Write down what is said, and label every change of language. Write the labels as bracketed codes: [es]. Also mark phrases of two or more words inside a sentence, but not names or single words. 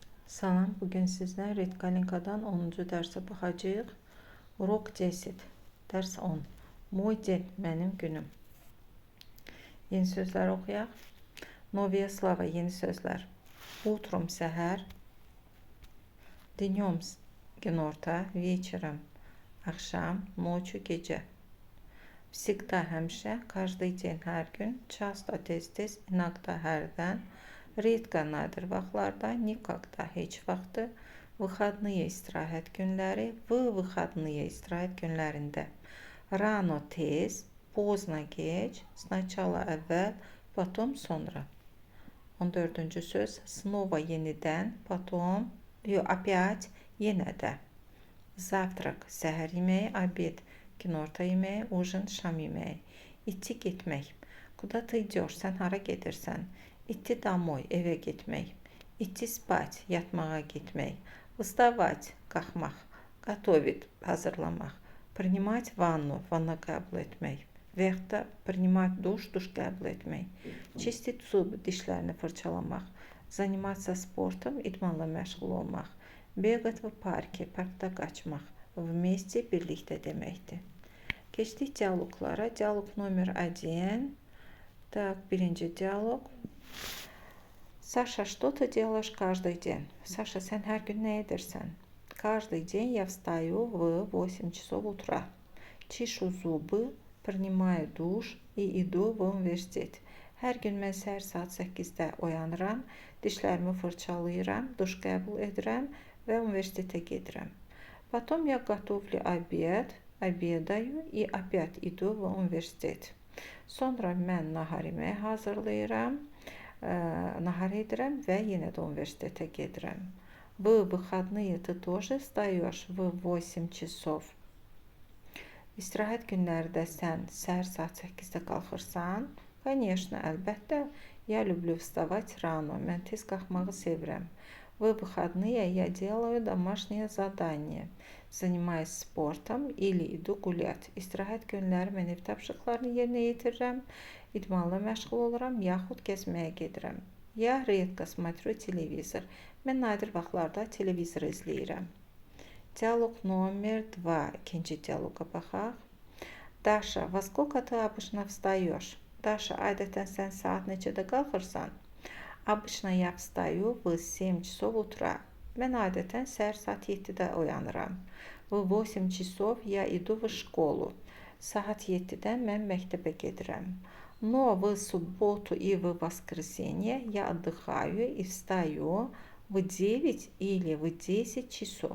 [az] Salam, bugün sizlə Redkalinkadan 10-cu dərsə baxacağıq. [ru] Урок 10, dərs 10. Мой день, [az] mənim günüm. Yeni sözlər oxuyaq. [ru] Новые слова, [az] yeni sözlər. [ru] Утром, səhər. Днем, günorta. Вечером, axşam. Ночью, gecə. Всегда, həmişə. Каждый день, [az] hər gün. Часто, tez-tez. Иногда, hərdən. Редко, nadir vaxtlarda. Никогда, heç vaxtı. Выходные, istirahət günləri. [ru] В выходные, [az] istirahət günlərində. Rano, tez. [ru] Поздно, geç. Сначала, [az] əvvəl. Потом, sonra. 14-cü söz. [ru] Снова, yenidən. Потом, опять, [az] yenə də. Завтрак, səhər yeməyi. Обед, günorta yeməyi. Ужин, şam yeməyi. İtti, getmək. [ru] Куда ты идешь? [az] Sən hara gedirsən? [ru] Идти домой, [az] evə getmək. [ru] Идти спать, [az] yatmağa getmək. [ru] Вставать, qalxmaq. Готовить, hazırlamaq. Принимать ванну, [az] vanna qəbul etmək. [ru] Vəxtdə принимать душ, [az] duş qəbul etmək. [ru] Чистить зубы, [az] dişlərini fırçalamaq. [ru] Заниматься спортом, [az] idmanla məşğul olmaq. [ru] Бегать в парке, [az] parkda qaçmaq. Вместе, birlikdə deməkdir. Keçdik dialoqlara. Dialoq номер 1. [ru] Так, [az] birinci dialoq. [ru] Саша, что ты делаешь каждый день? Саша, [az] sən hər gün nə edirsən? [ru] Каждый день я встаю в 8 часов утра. Чешу зубы, принимаю душ и иду в университет. [az] Hər gün mən səhər saat 8-də oyanıram, dişlərimi fırçalayıram, duş qəbul edirəm və universitetə gedirəm. [ru] Потом я готовлю обед, обедаю и опять иду в университет. [az] Sonra mən nahar yeməyi hazırlayıram, nahar edirəm və yenə də universitetə gedirəm. [ru] В выходные ты тоже встаешь в 8 часов. [az] İstirahət günlərdə sən səhər saat 8-də qalxırsan? [ru] Конечно, əlbəttə. Я люблю вставать рано. [az] Mən tez qalxmağı sevirəm. [ru] В выходные я делаю домашнее задание. Занимаюсь спортом или иду гулять. [az] İstirahət günləri mən ev tapşırıqlarını yerinə yetirirəm, idmanla məşğul oluram, yaxud gəzməyə gedirəm. [ru] Я редко смотрю телевизор. [az] Mən nadir vaxtlarda televizor izləyirəm. Dialoq номер 2. İkinci dialoqa baxaq. [ru] Даша, во сколько ты обычно встаешь? Даша, [az] adətən sən saat neçədə qalxırsan? [ru] Обычно я встаю в 7 часов утра. [az] Mən adətən səhər saat 7-də oyanıram. [ru] В 8 часов я иду в школу. [az] Saat 7-də mən məktəbə gedirəm. [ru] Но в субботу и в воскресенье я отдыхаю и встаю в 9 или в 10 часов.